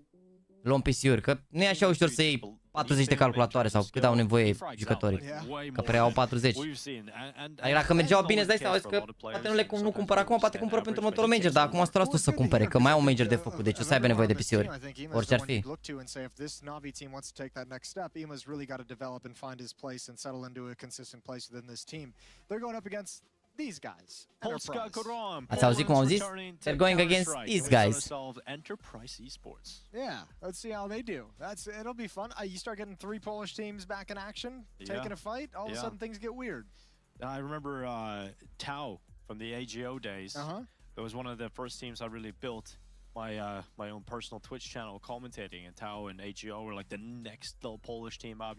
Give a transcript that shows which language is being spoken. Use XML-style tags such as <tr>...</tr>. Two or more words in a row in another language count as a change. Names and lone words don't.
<ro>Luăm PC-uri, că nu e așa ușor să iei 40 de calculatoare sau cât au nevoie jucătorii. Că prea au 40. Adică dacă mergeau bine, îți dai seama că poate nu cumpăr acum, poate cumpără pentru următorul major, dar acum asta să cumpere, că mai au un major de făcut, deci o să aibă nevoie de PC-uri. Orice ar fi.</ro> <en>These guys.</en> <ro>Ați auzit cum au zis?</ro> <en>They're going against these guys. Enterprise esports. Yeah, let's see how they do. It'll be fun. You start getting 3 Polish teams back in action, taking a fight. All of a sudden things get weird. I remember Tau from the AGO days. It was one of the first teams I really built my own personal Twitch channel commentating, and Tau and AGO were like the next little Polish team up.</en>